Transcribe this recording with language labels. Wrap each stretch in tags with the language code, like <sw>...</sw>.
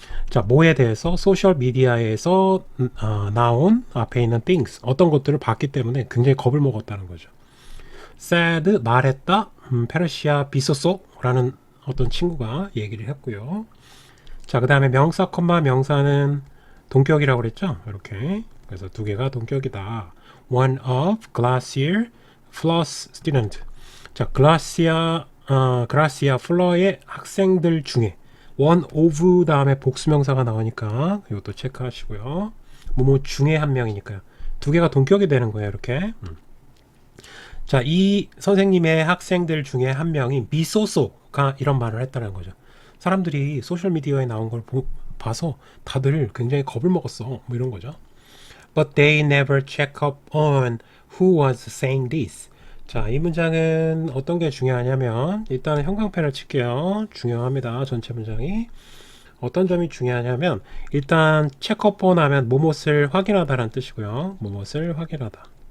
<ko>자, 뭐에 대해서 소셜 미디어에서 나온 앞에 있는 things 어떤 것들을 봤기 때문에 굉장히 겁을 먹었다는 거죠. said 말했다. 페르시아 비소소라는 어떤 친구가 얘기를 했고요. 자, 그 다음에 명사 콤마 명사는 동격이라고 그랬죠. 이렇게 그래서 두 개가 동격이다.</ko> <en>One of Glacier Flor's student.</en> <ko>자, 글라시아 플러의 학생들 중에 one of 다음에 복수명사가 나오니까 이것도 체크하시고요. 뭐뭐 중에 한 명이니까요. 두 개가 동격이 되는 거예요. 이렇게. 자, 이 선생님의 학생들 중에 한 명이 미소소가 이런 말을 했다는 거죠. 사람들이 소셜미디어에 나온 걸 봐서 다들 굉장히 겁을 먹었어. 뭐 이런 거죠.</ko> <en>But they never check up on who was saying this.</en> <ko>자, 이 문장은 어떤 게 중요하냐면 일단 형광펜을 칠게요. 중요합니다. 전체 문장이. 어떤 점이 중요하냐면 일단 check up on 하면 무엇을 확인하다라는 뜻이고요. 무엇을 확인하다.</ko>